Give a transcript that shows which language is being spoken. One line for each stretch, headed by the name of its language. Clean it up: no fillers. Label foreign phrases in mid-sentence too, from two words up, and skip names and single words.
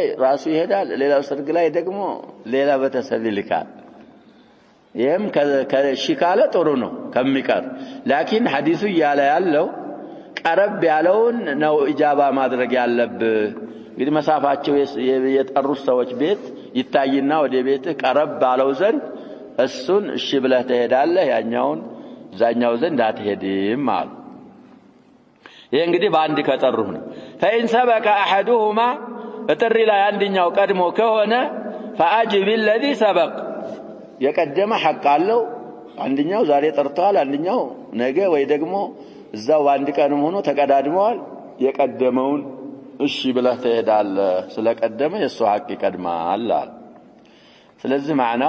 Amharic: ራሱ ይሄዳል ሌላው ሰርግ ላይ ደግሞ ሌላ በተሰብ ይልካል ይሄም ከሽካለ ጥሩ ነው ከሚቀር ላኪን ሐዲሱ ያለው ቀረብ ያለውን ነው ኢጃባ ማድረግ ያለብህ እንግዲህ መሳፋቸው የጠሩት ሰዎች ቤት ይታይና ወደ ቤት ቀረብ ባለው ዘንድ እሱን እሺ ብለህ ትሄዳለህ ያኛውን ዛኛው ዘንድ አትሄድም ማለት ይሄ እንግዲህ በአንድ ከጠሩህ ነው
Arabic: فإن سبق أحدهما
Amharic: እጥሪ ላይ አንደኛው ቀድሞ ከሆነ
Arabic: فأجب الذي سبق
Amharic: የቀደመ ሐቅ አለው አንደኛው ዛሬ ጠርቷል አንደኛው ነገ ወይ ደግሞ እዛው አንድ ቀንም ሆኖ ተቀዳድመዋል የቀደመውን እሺ ብለህ ትሄዳለህ ስለቀደመ የሱ ሐቅ ይቀድማል ስለዚህ ማዕናው